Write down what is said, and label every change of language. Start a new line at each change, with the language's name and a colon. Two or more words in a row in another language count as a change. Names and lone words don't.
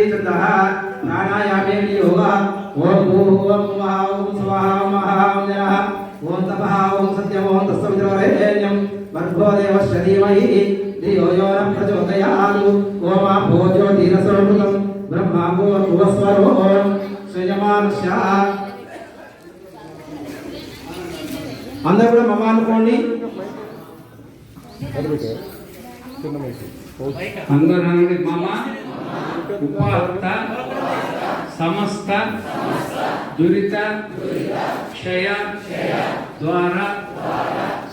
Sanskrit: छन्दः प्राणायामे योगः ओम भूर्भुवः स्वः ओम स्वाहा ओम महः ओम जनः ओम तपः ओम सत्यम् ओम तत्सवितुर्वरेण्यं भर्गो देवस्य धीमहि धियो यो न प्रचोदयात् ओम आपो ज्योतिरसोऽमृतं ब्रह्मा भूर्भुवस्वरो సృజమానుష్య
Telugu: అందరూ కూడా మమ అనుకోండి.
Sanskrit: అందరూ మమ ఉపాత్త సమస్త దురిత క్షయ ద్వారా